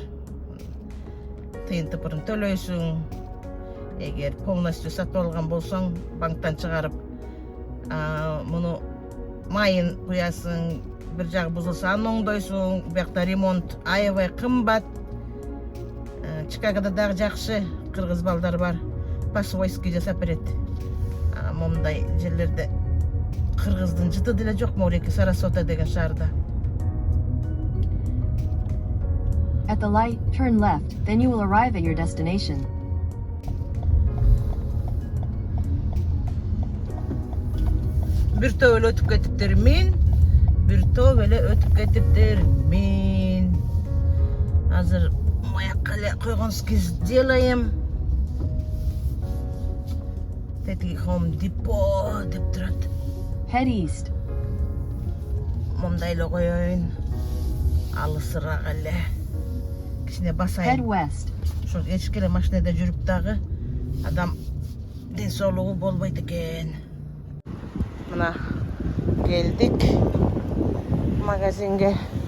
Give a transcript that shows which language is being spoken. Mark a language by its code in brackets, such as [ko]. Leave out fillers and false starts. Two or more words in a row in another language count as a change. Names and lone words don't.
[ky] Тыйын тыпырын төлөйсүң. Эгер полностью сатып алган болсоң, банктан чыгарып, муну майын куясың, бир жагы бузулса аны оңдойсуң, биякта ремонт аябай кымбат. Чикагада дагы жакшы кыргыз балдар бар. По-свойски жасап берет. Момундай жерлерде кыргыздын жыты деле жок, Мореки Сарасота деген шаарда. [en] At the light, turn left, then you will arrive at your destination. [ky] Бир топ эле өтүп кетиптермин. Азыр маякка эле койгон скиз делаем. Тетиги Home Depot деп турат. [en] Head east. [ky] Момундай эле коеюн. Алысыраак эле. Кичине [en] Head [ky] басайын. [en] west. [ky] Ошо эчкеле машинада жүрүп дагы адам ден соолугу болбойт экен. Мына келдик магазинге.